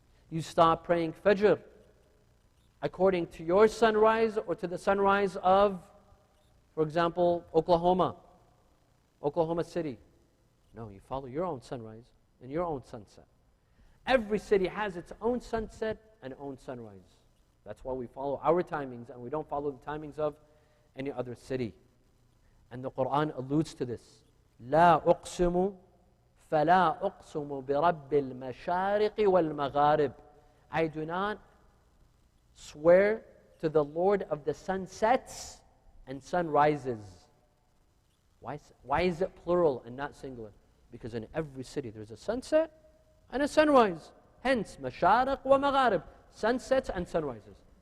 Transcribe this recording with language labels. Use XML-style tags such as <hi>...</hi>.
<en>You stop praying Fajr according to your sunrise or to the sunrise of, for example, Oklahoma City. No, you follow your own sunrise and your own sunset. Every city has its own sunset and own sunrise. That's why we follow our timings and we don't follow the timings of any other city. And the Quran alludes to this.</en> <ar>لا أقسم فلا أقسم برب المشارق والمغارب.</ar> <en>I do not swear to the Lord of the sunsets and sunrises. Why is it plural and not singular? Because in every city there's a sunset and a sunrise. Hence,</en> <ar>mashariq wa magharib,</ar> <en>sunsets and sunrises.</en>